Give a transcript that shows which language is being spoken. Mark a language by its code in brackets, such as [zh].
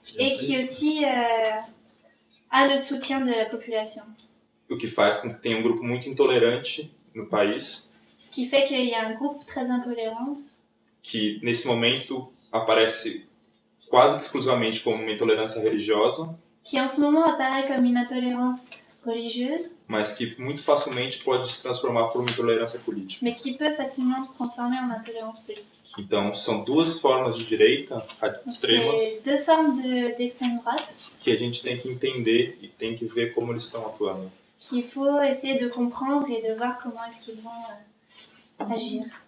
[fr] et qui aussi a le soutien de la population. [pt] o que faz com que tenha um grupo muito intolerante no país, [fr] Ce qui fait qu'il y a un groupe très intolérant [pt] que nesse momento aparece quase que exclusivamente como uma intolerância religiosa, [fr] qui en ce moment apparaît comme une intolérance religieuse, [pt] mas que muito facilmente pode se transformar por uma intolerância política. [fr] mais qui peut facilement se transformer en intolérance politique. [pt] Então, são duas formas de direita extremas [fr] C'est deux formes d'extrême droite [pt] que a gente tem que entender e tem que ver como eles estão atuando. [fr] qu'il faut essayer de comprendre et de voir comment est-ce qu'ils vont agir.